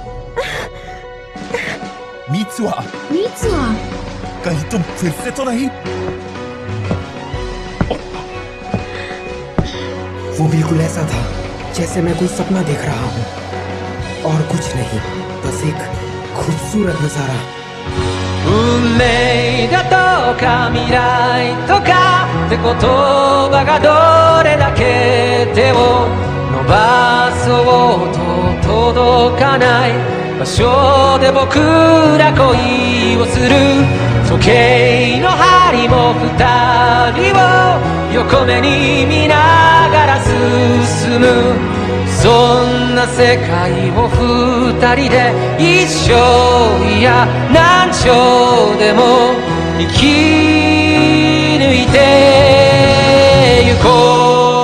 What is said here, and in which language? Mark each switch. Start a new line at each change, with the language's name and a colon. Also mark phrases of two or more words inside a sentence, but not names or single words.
Hindi: मित्सुहा! मित्सुहा! कहीं तुम फिर से तो नहीं? वो बिल्कुल ऐसा था जैसे मैं कोई सपना देख रहा हूँ और कुछ नहीं, बस एक खूबसूरत नजारा।
Japanese: 運命だとか未来とかって言葉がどれだけ手を伸ばそうと届かない場所で僕ら恋をする時計の針も二人を横目に見ながら進むそんな世界を二人で一生いや何丁でも生き抜いてゆこう